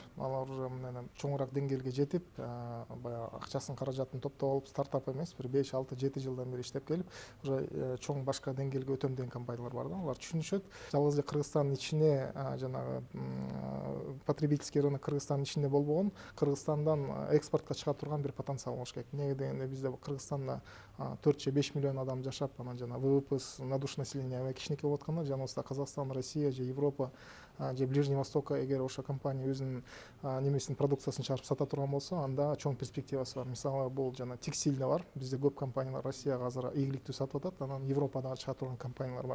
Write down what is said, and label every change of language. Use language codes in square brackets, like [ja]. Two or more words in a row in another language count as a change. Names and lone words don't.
[ky] Алар уже чоңураак деңгээлге жетип, баягы акчасын, каражатын топтоп алып, стартап эмес, бир 5-6-7 жылдан бери иштеп келип, уже чоң башка деңгээлге өтөм деген компаниялар бар да. Алар түшүнүшөт. Жалгыз эле Кыргызстандын ичине жанагы [ru] потребительский рынок [ky] Кыргызстандын ичинде болбогон, Кыргызстандан экспортко чыга турган бир потенциал болуш керек. Неге дегенде бизде Кыргызстанда 4-5 миллион адам жашап, анан жана [ru] ВВП на душу населения [ky] кичинекей болуп атканда, жаныбызда Казакстан, Россия же Европа же [ru] Ближний Востокко [ky] эгер ошо компания өзүнүн немесин, продукциясын чыгарып сата турган болсо, анда чоң перспективасы бар. Мисалы бул жана текстилде бар. Бизде көп компаниялар Россияга азыр ийгиликтүү сатып атат, анан Европада чыга турган компаниялар бар.